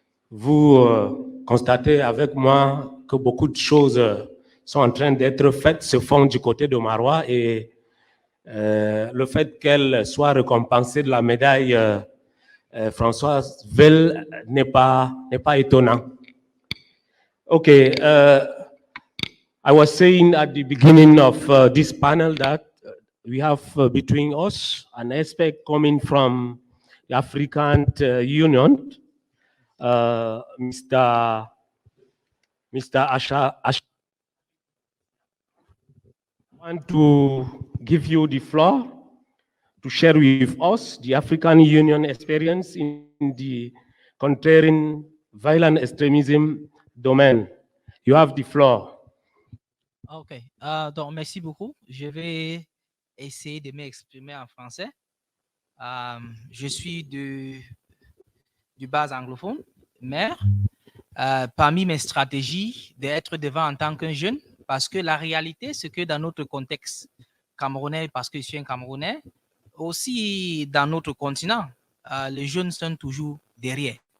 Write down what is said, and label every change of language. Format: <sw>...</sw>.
<fr>Vous constatez avec moi que beaucoup de choses sont en train d'être faites, se font du côté de Marois et le fait qu'elle soit récompensée de la médaille Françoise Veil n'est pas étonnant.</fr> <en>Okay, I was saying at the beginning of this panel that we have between us an expert coming from the African Union, Mr. Asha. I want to give you the floor to share with us the African Union experience in the countering violent extremism domain. You have the floor.</en> <fr>OK. Donc, merci beaucoup. Je vais essayer de m'exprimer en français. Je suis du base anglophone, mais parmi mes stratégies d'être devant en tant qu'un jeune, parce que la réalité, c'est que dans notre contexte camerounais, parce que je suis un Camerounais, aussi dans notre continent, les jeunes sont toujours derrière.</fr>